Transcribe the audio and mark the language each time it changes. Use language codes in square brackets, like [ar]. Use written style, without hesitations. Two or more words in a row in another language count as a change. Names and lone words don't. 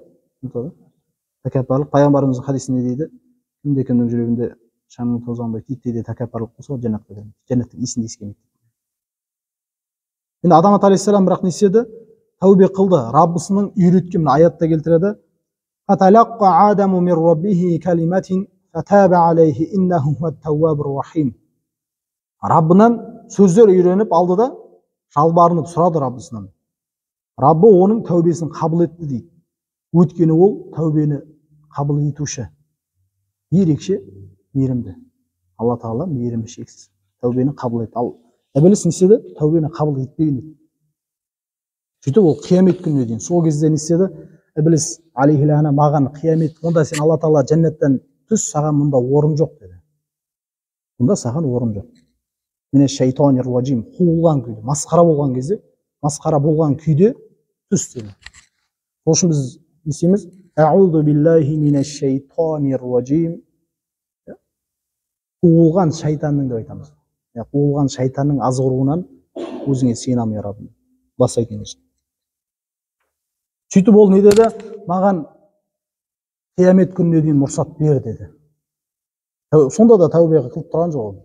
[kk] Тәкаппарлық пайғамбарымыздың хадисінде дейді, кімде-кімнің жүрегінде шамның тозаңдай тиді дейді, тәкаппарлық болса ол жәннатқа кірмейді. Жәннаттың иісін де иіскемейді. Енді Адам алейхиссалам бірақ не істеді? Тәубе қылды. Раббысының үйреткен аятта келтіреді. [ar] فتلقى آدم من ربه كلمات فتاب عليه إنه هو التواب الرحيم. [kk] Раббынан сөздер үйреніп алды да жалбарынып сұрады Раббысынан. Раббы оның тәубесін қабыл етті дейді. Өйткені ол тәубені қабыл етуші. Ерекше мейірімді. Алла тағала мейірімі шексіз. Тәубені қабыл етті. Ал Иблис не істеді? Тәубені қабыл етпеген еді. Сөйтіп ол қиямет күніне дейін. Сол кезде не істеді? Иблис алейхи-ләна маған қиямет, онда сен Алла тағала жәннаттан түс, саған мұнда орын жоқ деді. Мұнда саған орын жоқ. Міне [ar] الشيطان الرجيم, [kk] қуылған күйде, масқара болған кезде, масқара болған күйде түс деді. Сол үшін біз не істейміз? [ar] أعوذ بالله من الشيطان الرجيم. [kk] Қуылған шайтанның деп айтамыз. Қуылған шайтанның азғыруынан өзіңе сыйынамын, я Раббым. Бастайтын болсын. Сөйтіп ол не деді? Маған қиямет күніне дейін мұрсат бер деді. Сонда да тәубе қылып тұрған жоқ.